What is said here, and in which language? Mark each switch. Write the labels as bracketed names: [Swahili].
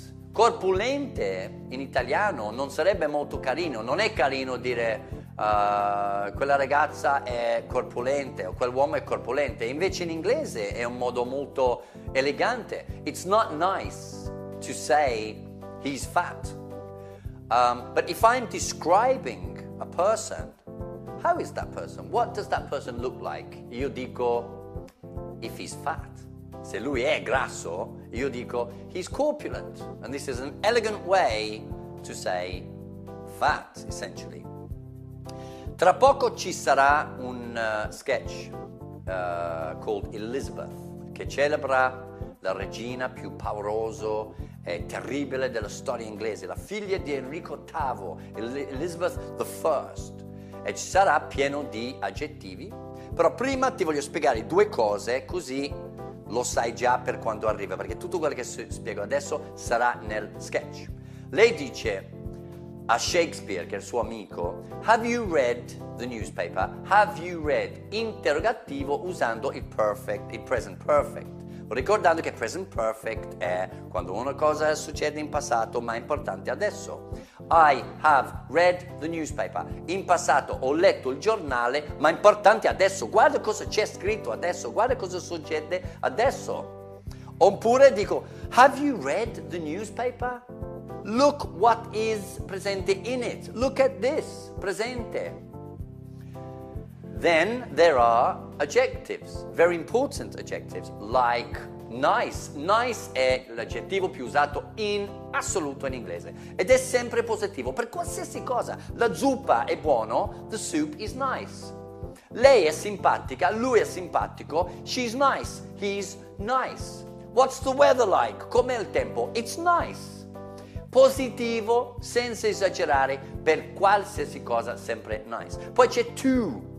[Italian] Corpulente in italiano non sarebbe molto carino. Non è carino dire quella ragazza è corpulente o quell'uomo è corpulente. Invece in inglese è un modo molto elegante. [English] It's not nice to say he's fat. But if I'm describing a person, how is that person? What does that person look like? [Italian] Io dico [English] if he's fat. [Italian] Se lui è grasso, io dico [English] he's corpulent. And this is an elegant way to say fat, essentially. [Italian] Tra poco ci sarà un sketch [English] called [Italian] Elizabeth, che celebra la regina più paurosa e terribile della storia inglese, la figlia di Enrico VIII, Elizabeth I. E ci sarà pieno di aggettivi, però prima ti voglio spiegare due cose, così lo sai già per quando arriva, perché tutto quello che spiego adesso sarà nel sketch. Lei dice a Shakespeare, che è il suo amico, [English] have you read the newspaper? Have you read? [Italian] Interrogativo usando il perfect, il present perfect. Ricordando che present perfect è quando una cosa succede in passato ma è importante adesso. [English] I have read the newspaper. [Italian] In passato ho letto il giornale ma è importante adesso. Guarda cosa c'è scritto adesso, guarda cosa succede adesso. [English] Oppure dico, have you read the newspaper? Look what is presente in it. Look at this, presente. Then there are adjectives, very important adjectives, like nice. [Italian] Nice è l'aggettivo più usato in assoluto in inglese ed è sempre positivo per qualsiasi cosa. La zuppa è buono, [English] the soup is nice. [Italian] Lei è simpatica, lui è simpatico, [English] she's nice, he's nice. What's the weather like? [Italian] Com'è il tempo? [English] It's nice. [Italian] Positivo, senza esagerare, per qualsiasi cosa sempre nice. Poi c'è too.